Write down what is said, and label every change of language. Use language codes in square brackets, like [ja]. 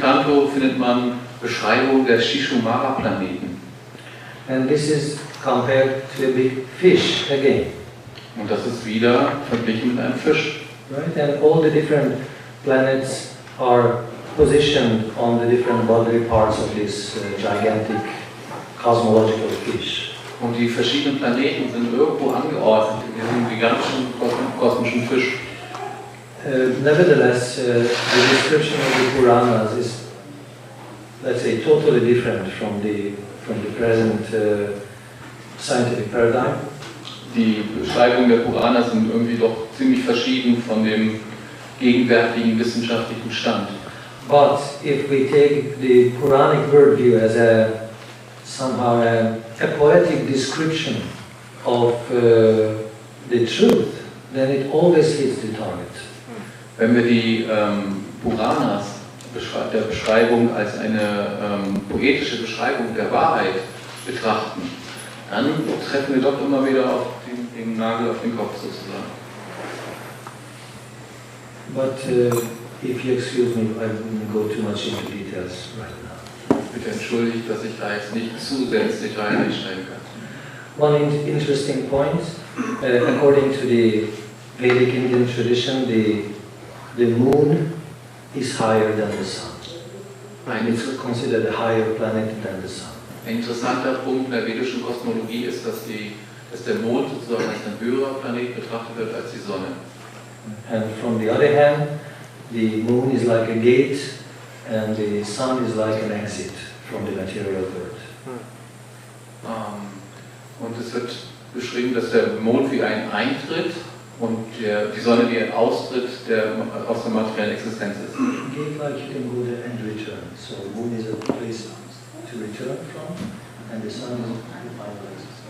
[de] Kanto findet man Beschreibung der Shishumara-Planeten. [en] And this is compared to a big fish again. [de] Und das ist wieder verglichen mit einem Fisch. [en] Right? And all the different planets are positioned on the different boundary parts of this gigantic cosmological fish. [de] Und die verschiedenen Planeten sind irgendwo angeordnet in diesem gigantischen kosmischen Fisch. [en] Nevertheless, the description of the Puranas is, let's say, totally different from the present scientific paradigm. [de] Die Beschreibungen der Purana sind irgendwie doch ziemlich verschieden von dem gegenwärtigen wissenschaftlichen Stand. [en] But if we take the Puranic worldview as somehow a poetic description of the truth, then it always hits the target. [de] Wenn wir die Puranas der Beschreibung als eine poetische Beschreibung der Wahrheit betrachten, dann treffen wir doch immer wieder auf den Nagel auf den Kopf sozusagen. [en] But if you excuse me, I wouldn't go too much into details right now. [de] Bitte entschuldigt, dass ich da jetzt nicht zu sehr ins Detail einsteigen kann. [en] One interesting point, according to the Vedic Indian tradition, the moon is higher than the sun. And it's considered a higher planet than the sun. [de] Ein interessanter Punkt in der vedischen Kosmologie ist, dass der Mond sozusagen als ein höherer Planet betrachtet wird als die Sonne. [en] And from the other hand, the moon is like a gate and the sun is like an exit from the material world. [de] Und es wird beschrieben, dass der Mond wie ein Eintritt und die Sonne wie ein Austritt aus der materiellen Existenz ist. [en] Gate like you can go there and return. So the moon is a place to return from, and the sun is the final exit.